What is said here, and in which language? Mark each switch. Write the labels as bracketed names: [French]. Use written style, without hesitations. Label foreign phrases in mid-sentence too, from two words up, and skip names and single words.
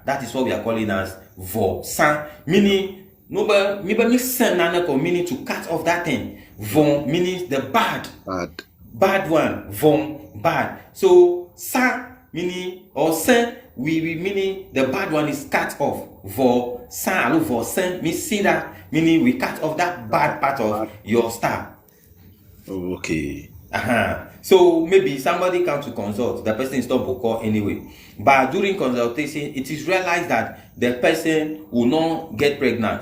[English] That is what we are calling as Volta. Meaning, meaning to cut off that thing. Von meaning the bad one. Von bad. So sa meaning or sen we meaning the bad one is cut off. [Ewe] Vo sa alo vo sen [English] means see that meaning we cut off that bad part of your star. Okay. So maybe somebody comes to consult, the person is Torbokor anyway. But during consultation, it is realized that the person will not get pregnant.